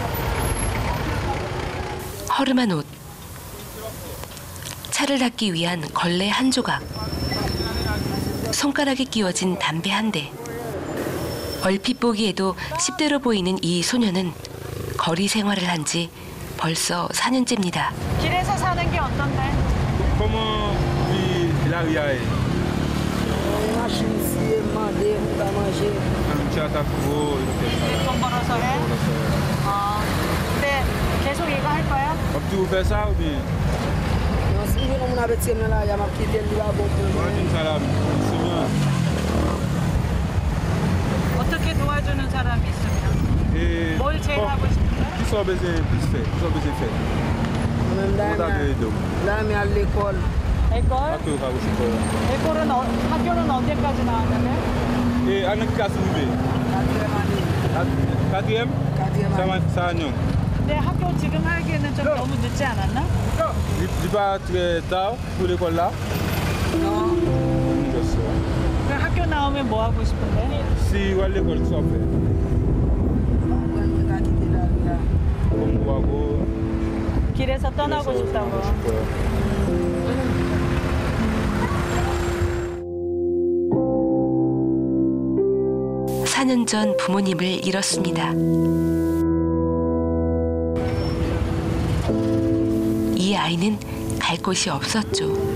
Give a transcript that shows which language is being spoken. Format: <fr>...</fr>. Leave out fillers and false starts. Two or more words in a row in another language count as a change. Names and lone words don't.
<ko>허름한 옷, 차를 닦기 위한 걸레 한 조각, 손가락에 끼워진 담배 한 대. 얼핏 보기에도 10대로 보이는 이 소년은 거리 생활을 한 지 벌써 4년째입니다. 길에서 사는 게 어떤데?</ko> <fr>Comment vit la vie?</fr> <ko>돈 벌어서 해? 근데 계속 이거 할 거야?</ko> <fr>Tu fais ça ou bien?</fr> <ko>어떻게 도와주는 사람이 있으면? 뭘 제일 하고 싶은데?</ko> <fr>Qui sont besoin plus faire? Qui sont besoin faire?</fr> <ko>에꼴? 학교 가고 싶어요. 에꼴은 학교는 언제까지 나왔는데?</ko> <fr>Et en classe où? Quatrième?</fr> <ko>4년. 근데 학교 지금 하기에는 좀 너무 늦지 않았나?</ko> <fr>Tu vas très tard pour l'école là? Non.</fr> <ko>학교 나오면 뭐 하고 싶은데?</ko> <fr>Si wale l'école tu vas faire.</fr> <ko>공부하고 길에서 떠나고 싶다고. 싶어요. 4년 전 부모님을 잃었습니다. 이 아이는 갈 곳이 없었죠.</ko>